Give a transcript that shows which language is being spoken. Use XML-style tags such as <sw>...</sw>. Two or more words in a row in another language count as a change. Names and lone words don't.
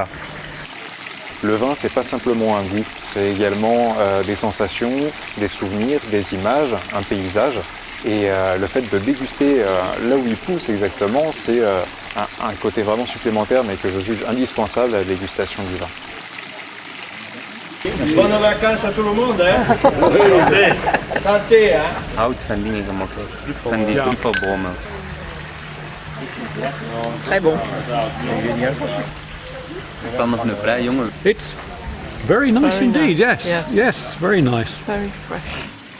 <fr>Le vin, c'est pas simplement un goût, c'est également des sensations, des souvenirs, des images, un paysage. Et le fait de déguster là où il pousse exactement, c'est un côté vraiment supplémentaire, mais que je juge indispensable à la dégustation du vin. Bonnes vacances à tout le monde, hein. Santé, hein.</fr> <nl>Hout van dingen gemaakt. Van die truffelbomen.</nl> <fr>Très bon.</fr> <nl>Sander van de Vrij, jongen.</nl> <en>It's very nice indeed, yes. Yes, very nice. Very fresh.</en>